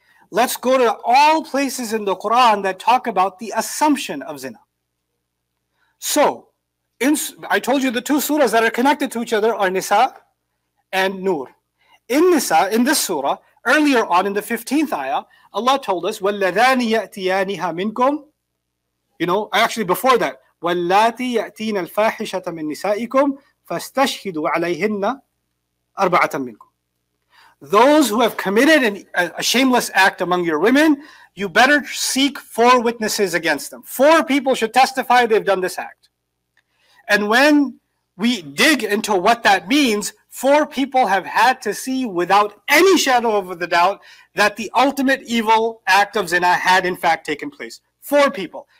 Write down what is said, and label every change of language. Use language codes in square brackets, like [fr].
[en] Let's go to all places in the Quran that talk about the assumption of zina. So, I told you the two surahs that are connected to each other are Nisa and Nur. In Nisa, in this surah, earlier on in the 15th ayah, Allah told us, [ar] وَالَّذَانِ يَأْتِيَانِهَا مِنْكُمْ. Actually before that, وَاللَّاتِي يَأْتِينَ الْفَاحِشَةَ مِنْ نِسَائِكُمْ فَاسْتَشْهِدُوا عَلَيْهِنَّ أَرْبَعَةً مِنْكُمْ. [en] Those who have committed a shameless act among your women, you better seek 4 witnesses against them. 4 people should testify they've done this act. And when we dig into what that means, 4 people have had to see without any shadow of a doubt that the ultimate evil act of zina had in fact taken place. 4 people.